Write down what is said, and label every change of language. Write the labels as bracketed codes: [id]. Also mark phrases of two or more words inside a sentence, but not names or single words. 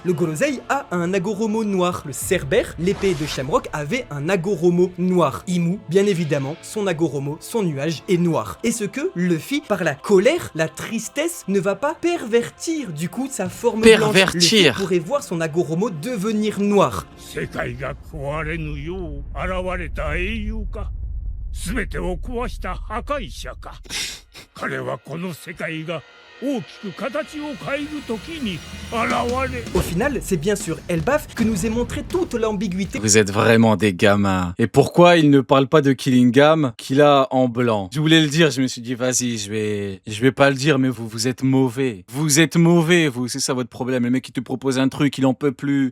[fr] Le Gorosei a un Agoromo noir. Le Cerbère, l'épée de Shamrock, avait un Agoromo noir. Imu, bien évidemment, son Agoromo, son nuage est noir. Et ce que Luffy, par la colère, la tristesse, ne va pas pervertir du coup sa forme blanche. Luffy pourrait voir son Agoromo devenir noir. [ja] 世界が壊れぬよう現れた英雄か全てを壊した破壊者か彼はこの世界が大きく形を変える時に現れ [fr] Au final, c'est bien sur Elbaf que nous est montré toute l'ambiguïté. Vous êtes vraiment des gamins. Et pourquoi il ne parle pas de Killingham qu'il a en blanc? Je voulais le dire, je me suis dit, vas-y, je vais pas le dire, mais vous êtes mauvais. Vous êtes mauvais, vous, c'est ça votre problème. Le mec qui te propose un truc, il en peut plus.